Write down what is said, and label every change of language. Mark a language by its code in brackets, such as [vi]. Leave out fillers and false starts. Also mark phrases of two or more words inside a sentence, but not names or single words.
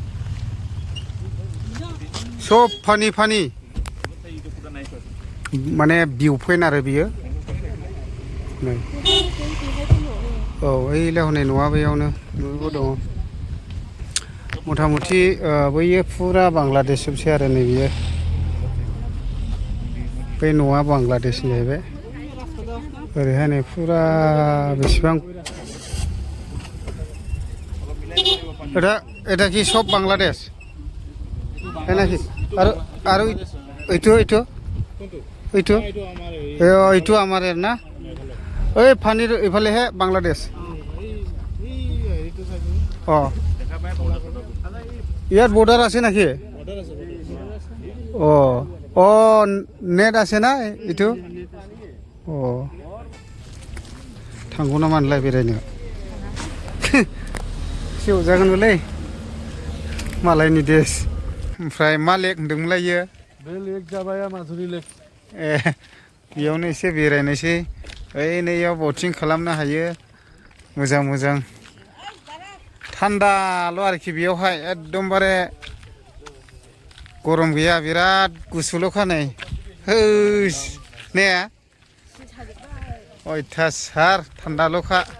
[brx] सब फानि माने [en] view point [brx] आरो बियो नै औ ओइलाय हनै न'आ बैयावनो न'बो दङ मथा मथि बैयो फुरा बांलादेश जोबसै आरो नै बियो बै न'आ बांलादेशनि जाहैबाय ओरैहाय नै फुरा बेसेबां [bn] এটা কি সব বাংলাদেশ [hi] है ना कि [brx] আৰু [as] এইটো আমাৰ না এই ফানিৰ ইফালেহে বাংলাদেশ অঁ ইয়াত বৰ্ডাৰ আছে নেকি অঁ নেট আছে না এইটো অঁ [brx] थांगौ नामा होनलाय बेरायनो सेवजागोनलै मालायनि देश ओमफ्राय मा लेक होनदोंमोनलाय इयो बे लेक जाबाय माधुरि लेक ए बेयावनो एसे बेरायनोसै ओइ नैयाव बटिं खालामनो हायो मोजां मोजां थान्दाल' आरोखि बेयावहाय एकदमबारे गरम गैया बिराद गुसुल'खा नै होस ने अयथासार थान्दाल'खा